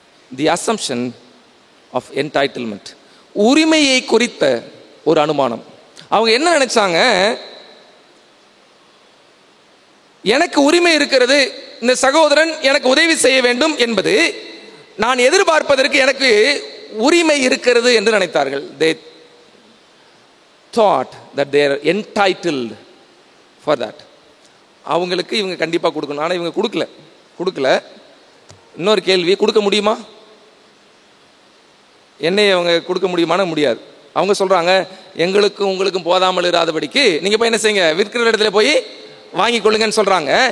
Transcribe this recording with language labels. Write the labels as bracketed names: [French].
[English] the assumption of entitlement, [Tamil] உரிமையை குறித்த ஒரு அனுமானம். அவங்க என்ன நினைச்சாங்க? எனக்கு உரிமை இருக்கிறது, இந்த சகோதரன் எனக்கு உதவி செய்ய வேண்டும் என்பது நான் எதிர்பார்ப்பதற்கு எனக்கு உரிமை இருக்கிறது என்று நினைத்தார்கள். [English] They thought that they are entitled for that. [Tamil] அவங்களுக்கு இவங்க கண்டிப்பாக கொடுக்கணும். ஆனால் இவங்க கொடுக்கல. இன்னொரு கேள்வி, கொடுக்க முடியுமா? என்னை அவங்க கொடுக்க முடியுமான்னு முடியாது. அவங்க சொல்றாங்க, எங்களுக்கும் உங்களுக்கும் போதாமல் இராதபடிக்கு நீங்க போய் என்ன செய்யுங்க, விற்கிற இடத்துல போய் வாங்கி கொள்ளுங்கன்னு சொல்றாங்க.